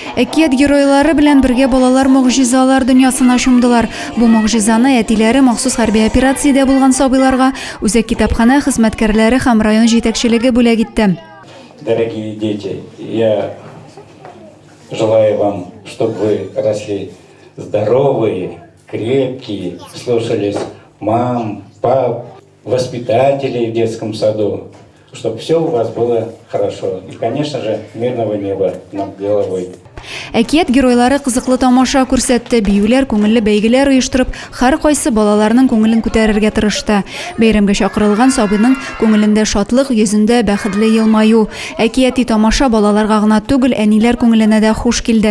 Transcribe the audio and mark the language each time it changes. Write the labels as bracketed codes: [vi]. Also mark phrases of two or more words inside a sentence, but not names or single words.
[tt] Әкият геройлары белән бергә балалар могҗизалар дөньясына чумдылар. Бу могҗизаны әтиләре махсус хәрби операциядә булган сабыйларга үзәк китапханә хезмәткәрләре һәм район җитәкчелеге бүләк итте. [ru] Дорогие дети, я желаю вам, чтобы вы росли здоровые, крепкие, слушались мам, пап, воспитателей в детском саду, чтобы все у вас было хорошо. И, конечно же, мирного неба над головой. [tt] Әкият геройлары кызыклы тамаша күрсәтте, биюләр, күңелле бәйгеләр оештырып, һәр кайсы балаларның күңелен күтәрергә тырышты. Бәйрәмгә чакырылган сабыйның күңелендә шатлык, йөзендә бәхетле елмаю. Әкияти тамаша балаларга гына түгел, әниләр күңеленә дә хуш килде.